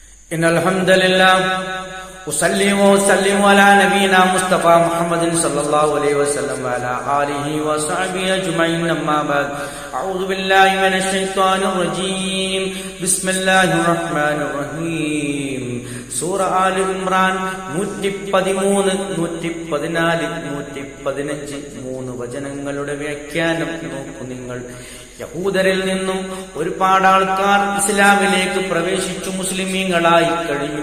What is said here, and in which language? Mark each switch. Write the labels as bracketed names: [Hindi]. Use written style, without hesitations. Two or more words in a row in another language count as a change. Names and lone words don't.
[Arabic] إن الحمد لله أصلي وأسلم على نبينا مصطفى محمد صلى الله عليه وسلم وعلى آله وصحبه أجمعين أما بعد أعوذ بالله من الشيطان الرجيم بسم الله الرحمن الرحيم [Malayalam] സൂറ ആൽ ഇമ്രാൻ 113, 114, 115 3 വചനങ്ങളുടെ വ്യാഖ്യാനം നോക്കൂ നിങ്ങൾ. യഹൂദരിൽ നിന്നും ഒരുപാട് ആൾക്കാർ ഇസ്ലാമിലേക്ക് പ്രവേശിച്ചു മുസ്ലിമീങ്ങളായി കഴിഞ്ഞു.